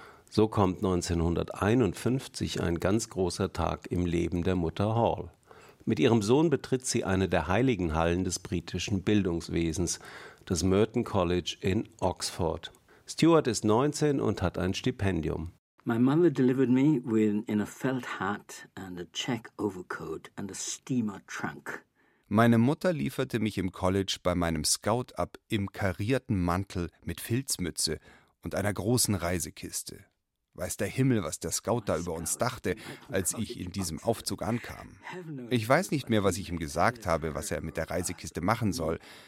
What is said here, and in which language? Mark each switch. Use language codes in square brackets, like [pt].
[de] So kommt 1951 ein ganz großer Tag im Leben der Mutter Hall. Mit ihrem Sohn betritt sie eine der heiligen Hallen des britischen Bildungswesens, das Merton College in Oxford. Stuart ist 19 und hat ein Stipendium. [en] My mother delivered me in a felt hat and a check overcoat and a steamer trunk. [de] Meine Mutter lieferte mich im College bei meinem Scout ab im karierten Mantel mit Filzmütze und einer großen Reisekiste. Weiß der Himmel, was der Scout da über uns dachte, als ich in diesem Aufzug ankam. Ich weiß nicht mehr, was ich ihm gesagt habe, was er mit der Reisekiste machen soll.